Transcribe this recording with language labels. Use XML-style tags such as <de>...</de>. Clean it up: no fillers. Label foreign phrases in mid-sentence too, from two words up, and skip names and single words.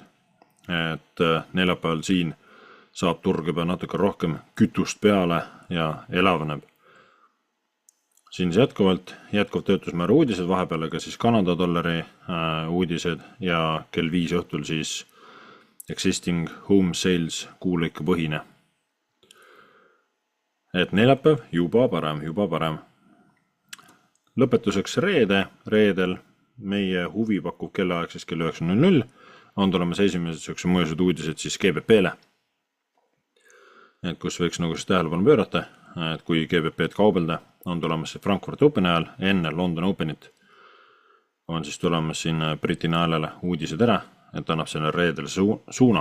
<et>Et neljapäeval siin saab turg juba natuke rohkem kütust peale ja elavneb. Siin jätkuv töötusmäära uudised, vahepeal ka siis Kanada dollari uudised ja kell 5 õhtul siis</et> <en>existing home sales</en> <et>kuulõike põhine. Et neljapäev juba parem. Lõpetuseks reedel meie huvi pakub kellaaeg siis kell 9.00 on tulemas esimesed sellised mõjused uudised siis GBP-le. Et kus võiks nagu siis tähelepanu pöörata, et kui GBP-d kaubelda, on tulemas see Frankfurt Openi ajal, enne London Openit on siis tulemas siin Briti naelele uudised ära, et annab selle reedele suuna.</et>